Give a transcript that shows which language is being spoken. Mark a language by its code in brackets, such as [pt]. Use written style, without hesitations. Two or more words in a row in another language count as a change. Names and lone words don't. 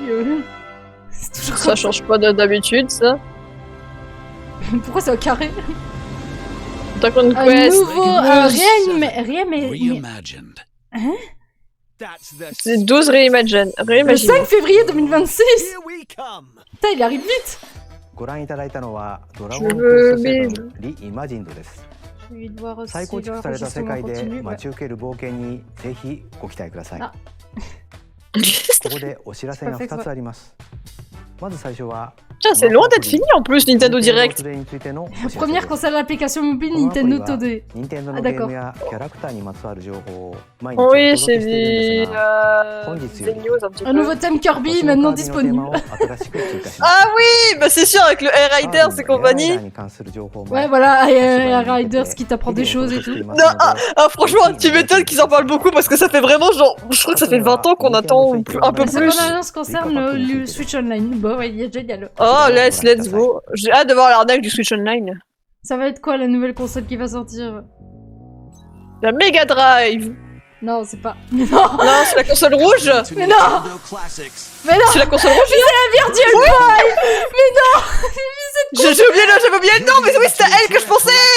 [fr] C'est toujours Ça change pas d'habitude, ça. Pourquoi c'est au carré? Dragon Un Quest. nouveau Reimagined. Hein? C'est 12 Reimagine. Le 5 février 2026. [en] Here we come. [fr] Putain, il arrive vite. [ja] ご覧いただいたのはドラ [fr] Je [ja] ゴンクエ [fr] veux [ja] スト [fr] mais... [ja] 7リイマジンドです。 [fr] Lui de voir aussi [ja] 再構築された世 [fr] l'enregistrement [ja] 界で [fr] continue. [ja] 待ち受ける冒険にぜひご期待ください。あここでお知らせが2つあります。まず最初は [fr] Putain, c'est loin d'être fini en plus, Nintendo Direct. Première concerne l'application mobile Nintendo Today. Ah d'accord. Oui, c'est des news un petit peu. Un nouveau thème Kirby maintenant disponible. Ah oui, bah c'est sûr avec le Air Riders et compagnie. Ouais voilà, Air Riders qui t'apprend des choses et tout. Non, franchement, tu m'étonnes qu'ils en parlent beaucoup parce que ça fait vraiment genre, je crois que ça fait 20 ans qu'on attend un peu La plus. seconde annonce concerne le Switch Online. Bon ouais, il y a génial. [en] Oh, let's go. [fr] J'ai hâte de voir l'arnaque du Switch Online. Ça va être quoi la nouvelle console qui va sortir? La Mega Drive. Non, c'est pas. Mais non. Non, c'est la console rouge. Mais non. Mais non. C'est la console rouge. C'est la Virtual Boy. Mais non. J'ai oublié le nom, mais oui, c'était à elle que je pensais.